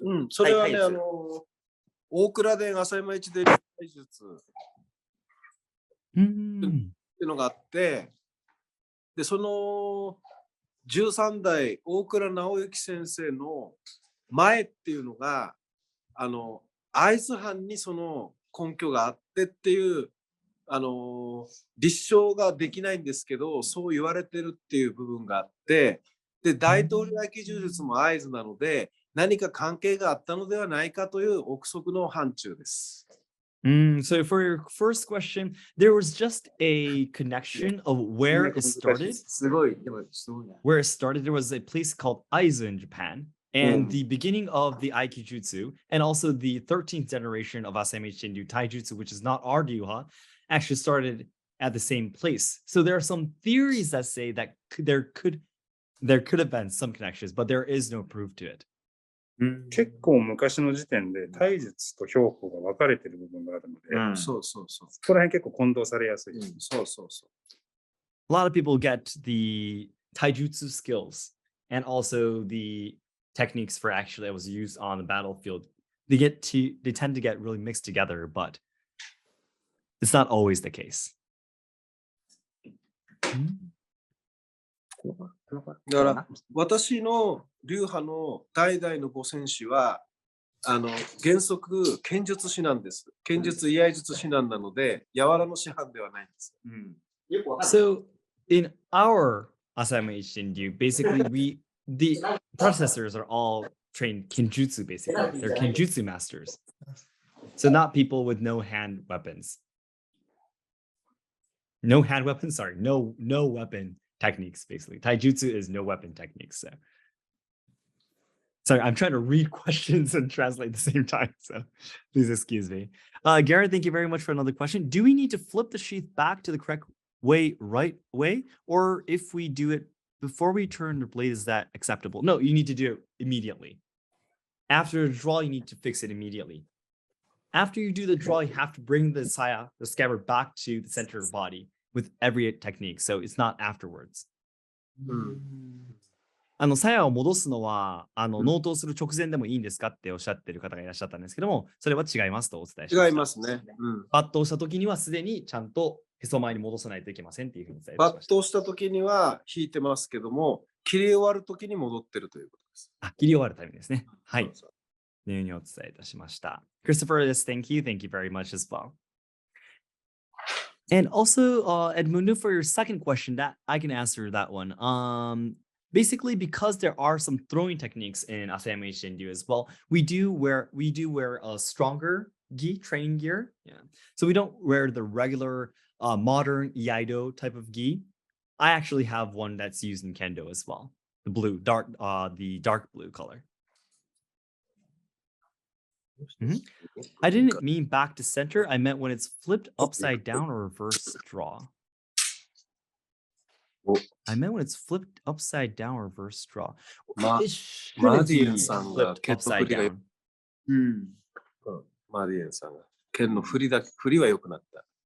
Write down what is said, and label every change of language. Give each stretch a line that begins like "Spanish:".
Japanese: それはね、大倉殿浅山一伝体術っていうのがあって、で、その13代大倉直之先生の前っていうのが、会津藩にその根拠があってっていう、立証ができないんですけど、そう言われてるっていう部分があって、で、大統領合気柔術も会津なので、何か関係があったのではないかという憶測の範疇です。
English: So for your first question, there was just a connection of where it started. Where it started, there was a place called Aizu in Japan, and the beginning of the Aikijutsu, and also the 13th generation of Asayama Shinryu Taijutsu, which is not our Ryuha, actually started at the same place. So there are some theories that say that there could have been some connections, but there is no proof to it.
Japanese: 結構昔の時点で体術と兵法が分かれてる部分があるので、そこら辺結構混同されやすい。
English: A lot of people get the taijutsu skills and also the techniques for actually that was used on the battlefield. They tend to get really mixed together, but it's not always the case.
Japanese: だから私の流派の代々のご戦士は原則剣術師なんです。剣術居合術師なんなので柔らの師範ではないんです。
English: So in our Asayama Ichinryu, basically the predecessors are all trained kenjutsu basically. They're kenjutsu masters. So not people with no hand weapons. No hand weapons, sorry, no weapon techniques, basically. Taijutsu is no weapon techniques. So. Sorry, I'm trying to read questions and translate at the same time, so please excuse me. Garrett, thank you very much for another question. Do we need to flip the sheath back to the correct way, right way? Or if we do it before we turn the blade, is that acceptable? No, you need to do it immediately. After the draw, you need to fix it immediately. After you do the draw, you have to bring the saya, the scabbard, back to the center of the body with every technique. So it's not afterwards.
Japanese: 鞘を戻すのは納刀する直前でもいいんですかっておっしゃってる方がいらっしゃったんですけども、それは違いますとお伝えしました。違いますね。抜刀した時にはすでにちゃんとへそ前に戻さないといけませんっていうふうに伝えました。抜刀した時には引いてますけども、切り終わる時に戻ってるということです。切り終わるタイミングですね。はい。のようにお伝えいたしました。
English: Christopher, thank you very much as well. And also, Edmundo, for your second question, that I can answer that one. Basically, because there are some throwing techniques in Asayama Ichiden as well, we do wear a stronger gi, training gear. Yeah. So we don't wear the regular modern Iaido type of gi. I actually have one that's used in Kendo as well. The dark blue color. I didn't mean back to center. I meant when it's flipped upside down or reverse draw. I meant when it's flipped upside down or reverse draw. It shouldn't be flipped upside down.
Japanese: マディエンさんが剣の振りは良くなった。